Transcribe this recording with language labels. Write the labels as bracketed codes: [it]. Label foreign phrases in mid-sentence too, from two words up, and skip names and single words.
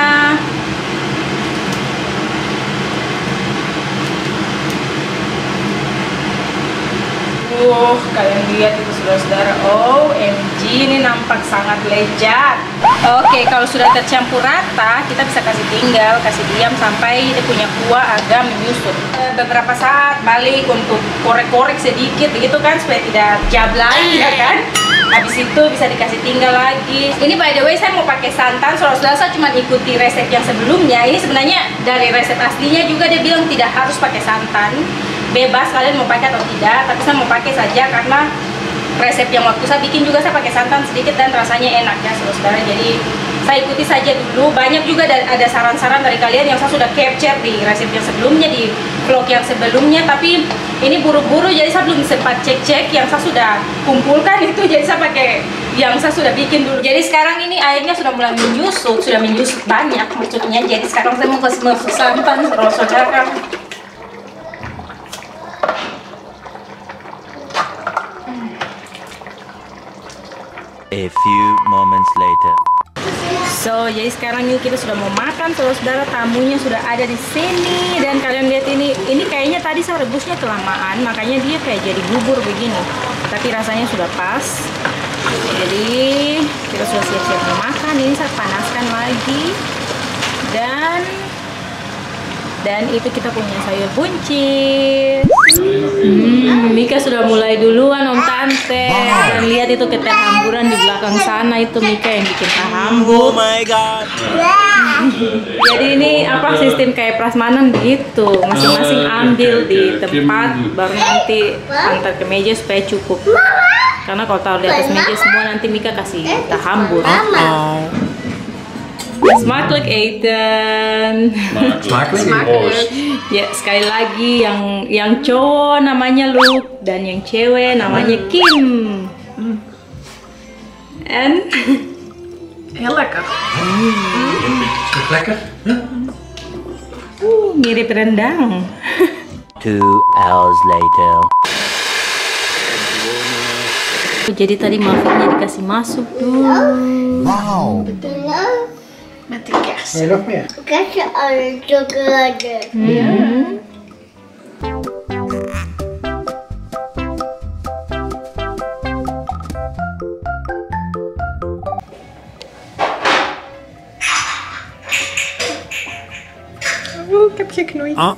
[id] Kalian lihat itu saudara-saudara, OMG, ini nampak sangat lezat. Oke, kalau sudah tercampur rata, kita bisa kasih tinggal, kasih diam sampai dia punya kuah agak menyusut. Beberapa saat balik untuk korek-korek sedikit, begitu kan, supaya tidak jablay ya kan. Habis itu bisa dikasih tinggal lagi. Ini [en] by the way [id] saya mau pakai santan, saudara-saudara, saya cuma ikuti resep yang sebelumnya. Ini sebenarnya dari resep aslinya juga dia bilang tidak harus pakai santan. Bebas kalian mau pakai atau tidak, tapi saya mau pakai saja karena resep yang waktu saya bikin juga saya pakai santan sedikit dan rasanya enak ya saudara-saudara. Jadi saya ikuti saja dulu. Banyak juga ada saran-saran dari kalian yang saya sudah capture di resep yang sebelumnya, di vlog yang sebelumnya, tapi ini buru-buru jadi saya belum sempat cek-cek yang saya sudah kumpulkan itu, jadi saya pakai yang saya sudah bikin dulu. Jadi sekarang ini airnya sudah mulai menyusut, banyak maksudnya. Jadi sekarang saya mau kasih masuk santan saudara-saudara. [en] A few moments later. So, [id] jadi sekarang ini kita sudah mau makan, saudara-saudara, tamunya sudah ada di sini dan kalian lihat ini kayaknya tadi saya rebusnya kelamaan, makanya dia kayak jadi bubur begini. Tapi rasanya sudah pas. Jadi kita sudah siap-siap mau makan. Ini saya panaskan lagi dan itu kita punya sayur buncis. Mika sudah mulai duluan Om Tante. Dan lihat itu keterhamburan di belakang sana, itu Mika yang bikin hambur. [en] Oh my god. [id] Jadi ini apa, sistem kayak prasmanan begitu. Masing-masing ambil di tempat, baru nanti antar ke meja supaya cukup. Karena kalau taruh di atas meja semua nanti Mika kasih hambur. [nl] Smakelijk eten. Smakelijk. [id] Ya, sekali lagi yang cowok namanya Luke dan yang cewek namanya Kim. [nl] En Heel lekker. Lekker? [id] mirip rendang. [en] 2 hours later. [id] Jadi tadi muffinnya dikasih masuk dulu. Wow. [nl] Met die kers. Wil je nog meer? Krijg alle chocolade. Ik heb geknoeid.